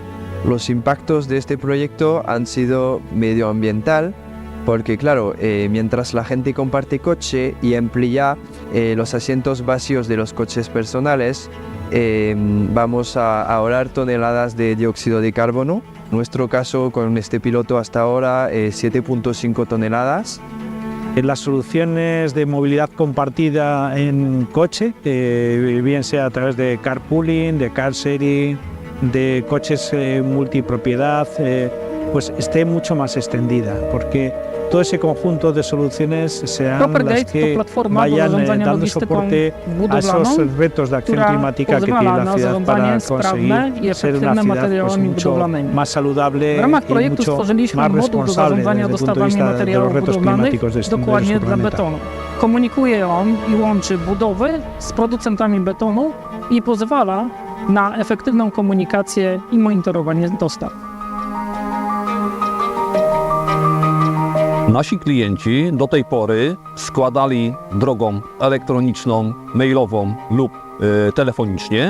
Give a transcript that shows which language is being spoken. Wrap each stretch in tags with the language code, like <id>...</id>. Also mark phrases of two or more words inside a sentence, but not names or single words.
<es>Los impactos de este proyecto han sido medioambiental, porque claro, mientras la gente comparte coche y emplea los asientos vacíos de los coches personales, vamos a ahorrar toneladas de dióxido de carbono. En nuestro caso, con este piloto hasta ahora, 7.5 toneladas. Las soluciones de movilidad compartida en coche, bien sea a través de carpooling, de</es> <en>car sharing,</en> <es>de coches multipropiedad, pues esté mucho más extendida, porque todo ese conjunto de soluciones serán las que vayan dando soporte a esos retos de acción climática que tiene la ciudad para conseguir ser una ciudad pues, mucho más saludable y mucho más responsable desde el punto de vista de los retos climáticos de este planeta.</es> <pl>Komunikuje on i łączy budowy z producentami betonu i pozwala na efektywną komunikację i monitorowanie dostaw. Nasi klienci do tej pory składali drogą elektroniczną, mailową lub telefonicznie.</pl>